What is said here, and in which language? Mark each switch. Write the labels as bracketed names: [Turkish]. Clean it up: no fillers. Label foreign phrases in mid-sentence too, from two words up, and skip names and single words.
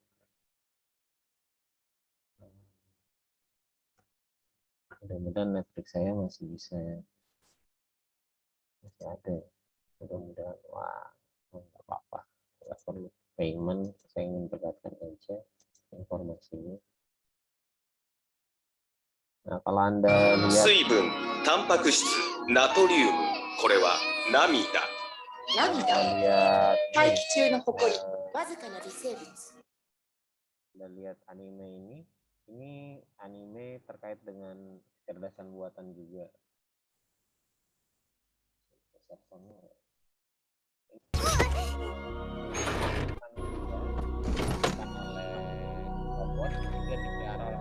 [Indonesian] Mudah-mudahan Netflix saya masih bisa, masih ada. Mudah-mudahan, wah, nggak apa-apa, nggak perlu payment, saya ingin perlihatkan aja informasinya. Nah, kalau Anda lihat [Japanese] 水分、タンパク質、ナトリウム、これは涙。 [Indonesian] Anda [Japanese] 涙、 [Indonesian] lihat [Japanese] 大気中の埃、 eh, わずかな微生物。 [Indonesian] Anda lihat anime ini anime terkait dengan kecerdasan buatan juga. Robot juga dipelihara oleh